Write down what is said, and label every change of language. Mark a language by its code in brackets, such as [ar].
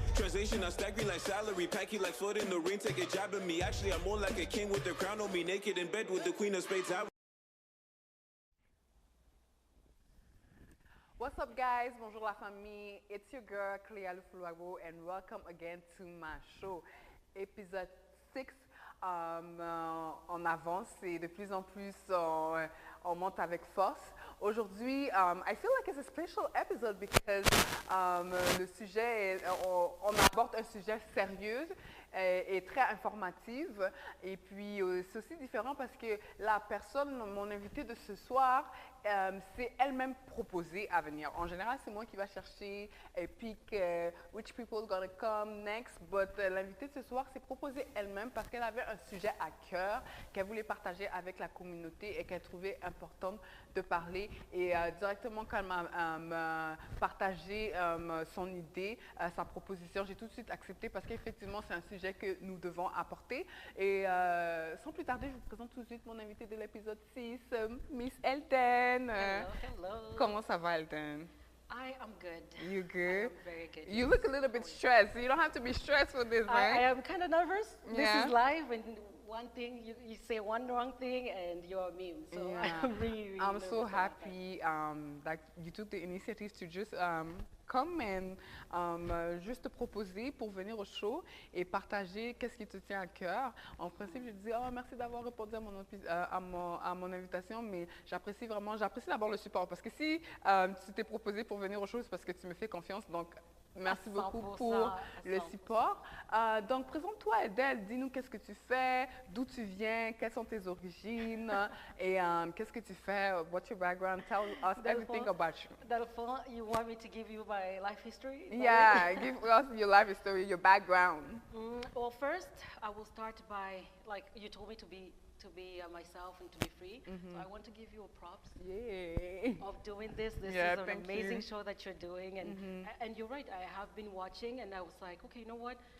[en] Translation, I stack me like salary. Pack you like foot in the ring, take a jab at me. Actually, I'm more like a king with the crown on me. Naked in bed with the queen of spades out. What's up, guys? [fr] Bonjour la famille. [en] It's your girl Cléa and welcome again to my show. [fr] Épisode 6 en avance et de plus en plus on monte avec force. Aujourd'hui, [en] I feel like it's a special episode because [fr] le sujet, on aborde un sujet sérieux et très informatif. Et puis, c'est aussi différent parce que la personne, mon invité de ce soir, c'est elle-même proposée à venir. En général, c'est moi qui va chercher et [en] pick which people gonna come next. [fr] But l'invité de ce soir s'est proposée elle-même parce qu'elle avait un sujet à cœur qu'elle voulait partager avec la communauté et qu'elle trouvait important de parler. Et directement quand elle m'a partagé son idée, sa proposition, j'ai tout de suite accepté parce qu'effectivement, c'est un sujet que nous devons apporter. Et sans plus tarder, je vous présente tout de suite mon invité de l'épisode 6, Miss Heldden. [en] Hello, hello. [fr] Comment ça va, Heldden? [en] I am good. You good? I am very good. You look a little bit stressed. You don't have to be stressed for this, right? I am kind of nervous. Yeah. This is live, and one thing, you say one wrong thing, and you're a meme. So Yeah. I'm really I'm so nervous about that. happy that you took the initiative to just come and [fr] juste te proposer pour venir au show et partager qu'est-ce qui te tient à cœur. En principe, je dis, oh, merci d'avoir répondu à mon invitation, mais j'apprécie d'abord le support parce que si tu t'es proposé pour venir au show, c'est parce que tu me fais confiance. Donc, merci beaucoup pour le support. Donc, présente-toi, Heldden. Dis-nous qu'est-ce que tu fais, d'où tu viens, quelles sont tes origines et qu'est-ce que tu fais, [en] what's your background, tell us everything about you. You want me to give you my life history? Yeah, give us your life story, your background. Well, first, I will start by, like, you told me to be myself and to be free. So I want to give you a props of doing this. This is an amazing show that you're doing. And you're right, I have been watching and I was like, okay, you know what?